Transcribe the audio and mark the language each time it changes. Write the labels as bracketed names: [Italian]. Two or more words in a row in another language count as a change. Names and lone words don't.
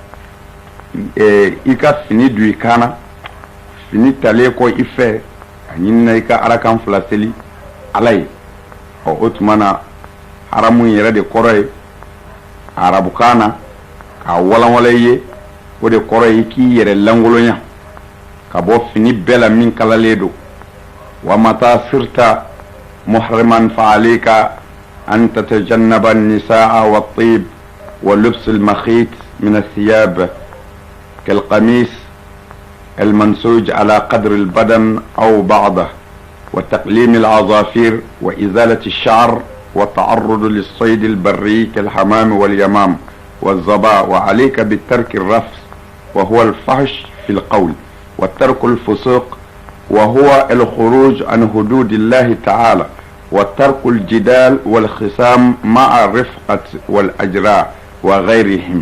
[Bambara] i ka fini don i kana fini talen kɔ i fɛ a ɲinina i ka arakan fila seli ala ye o tuma na haramu yɛrɛ de kɔrɔ ye arabukan na k'a walanwala i ye o de kɔrɔ ye i k'i yɛrɛ langolonya ka bɔ fini bɛɛ la min kalalen don [Arabic] ومتى صرت محرما فعليك أن تتجنب النساء و الطيب ولبس المخيط من الثياب كالقميص المنسوج على قدر البدن أو بعضه وتقليم العظافير وإزالة الشعر والتعرض للصيد البري كالحمام واليمام والظباء وعليك بالترك الرفث وهو الفحش في القول والترك الفسوق وهو الخروج عن حدود الله تعالى والترك الجدال والخصام مع الرفقة والأجراء وغيرهم.